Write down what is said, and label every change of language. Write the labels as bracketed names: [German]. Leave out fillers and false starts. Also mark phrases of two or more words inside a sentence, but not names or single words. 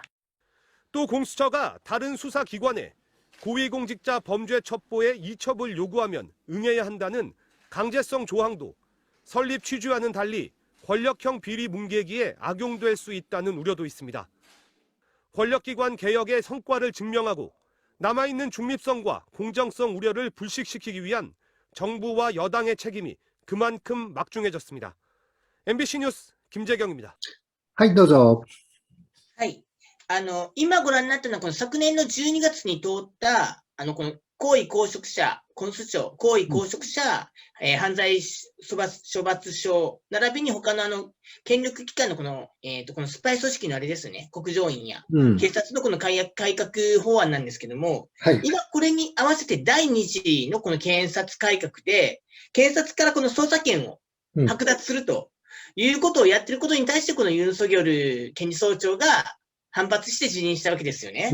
[Korean] 또 공수처가 다른 수사기관에 고위공직자 범죄 첩보에 이첩을 요구하면 응해야 한다는 강제성 조항도 설립 취지와는 달리 권력형 비리 뭉개기에 악용될 수 있다는 우려도 있습니다. 권력기관 개혁의 성과를 증명하고 남아있는 중립성과 공정성 우려를 불식시키기 위한 정부와 여당의 책임이 그만큼 막중해졌습니다. MBC 뉴스 김재경입니다. [Japanese] はい、どうぞ。はい。今ご覧になったのは、この昨年の12月に通った、この高位公職者、公訴庁、高位公職者、犯罪処罰省、並びに他の権力機関のこのスパイ組織のあれですね、国情院や警察のこの改革法案なんですけども、今これに合わせて第2次のこの検察改革で、検察からこの捜査権を剥奪するということをやってることに対して、このユン・ソギョル検事総長が反発して辞任したわけですよね。